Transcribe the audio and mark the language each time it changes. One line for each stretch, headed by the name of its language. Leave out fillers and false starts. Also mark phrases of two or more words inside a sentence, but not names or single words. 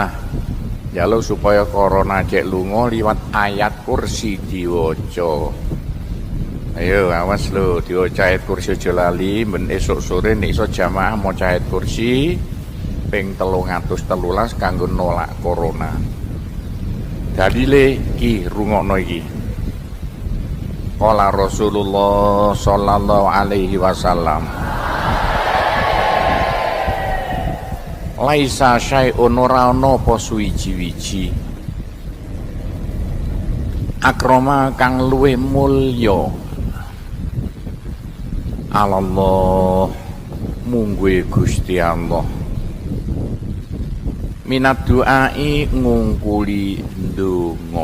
Javanese: Njaluk supaya corona cek lunga liwat ayat kursi diwaca. Ayo awas lho diwaca ayat kursi aja lali ben esuk sore nek iso jamaah maca ayat kursi ping 313 kanggo nolak corona. Dalile ki rungokno iki.
Arabic: قال رسول الله صلى الله عليه وسلم. ليس شيء
Javanese: ora ana apa suwiji-wiji. Akrama kang luwih mulya. Allah mungguhe Gusti Allah.
Arabic: من الدعاء
Javanese: ngungkuli ndonga.